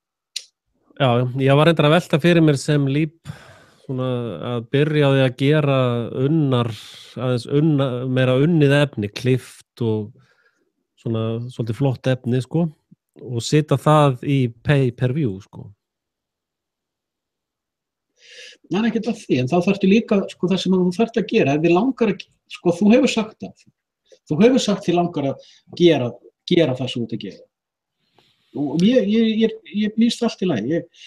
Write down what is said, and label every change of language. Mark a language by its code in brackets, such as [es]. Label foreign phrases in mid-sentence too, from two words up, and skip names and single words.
[is] Já, ég var reyndar að velta fyrir mér sem líp svona að byrja á því að gera meira unnið efni, klift og svona svolítið flott efni, sko. Og setja það í pay-per-view, sko. Það ekkert að því, en þá þarftu líka, sko, það sem þú þarft að gera, ef þið langar að, sko, þú hefur sagt það. Þú hefur sagt þið langar að gera það sem þú ert að gera. Og ég býst allt í lagi.